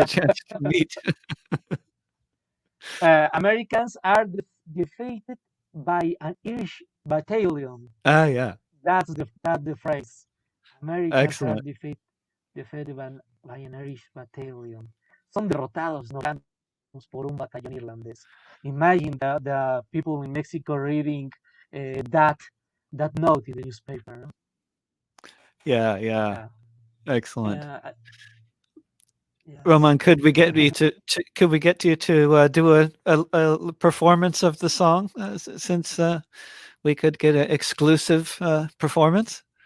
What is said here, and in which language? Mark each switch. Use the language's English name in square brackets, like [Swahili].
[English] a chance to meet. yeah. Americans are defeated by an Irish battalion. Ah, yeah. That's the phrase. Americans are Excellent. defeated by an Irish battalion. [Spanish] Son derrotados norteamericanos por un batallón irlandés. [English] Imagine the people in Mexico reading that note in the newspaper. No? Yeah, Yeah. excellent. Yes. Roman, could we get you to do a performance of the song since we could get an exclusive performance?